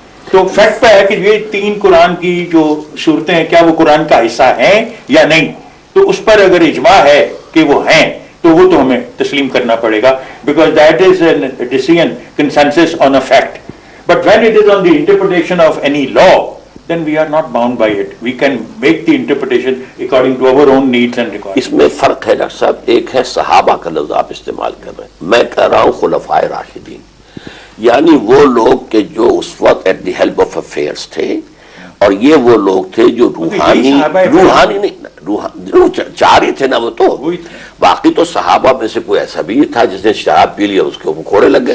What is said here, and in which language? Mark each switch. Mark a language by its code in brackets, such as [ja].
[ur] تو فیکٹ پہ ہے کہ یہ تین قرآن کی جو صورتیں ہیں کیا وہ قرآن کا حصہ ہیں یا نہیں. تو اس پر اگر اجماع ہے کہ وہ ہیں تو وہ تو ہمیں تسلیم کرنا پڑے گا، [en] Because that is a decision consensus on a fact. But when it is on the interpretation of any law then we are not bound by it. We can make the interpretation according to our own needs and requirements. [ur] اس میں فرق ہے doctor صاحب. ایک ہے صحابہ کا لفظ آپ استعمال کر رہے ہیں، میں کہہ رہا ہوں خلفائے راشدین، یعنی وہ لوگ کہ جو اس وقت [en] at the help of affairs [ur] تھے اور یہ وہ لوگ تھے جو روحانی نہیں، چار ہی تھے نا وہ تو، باقی تو صحابہ میں سے کوئی ایسا بھی تھا جس نے شراب پی لیا اس کے اوپر کوڑے لگ گئے.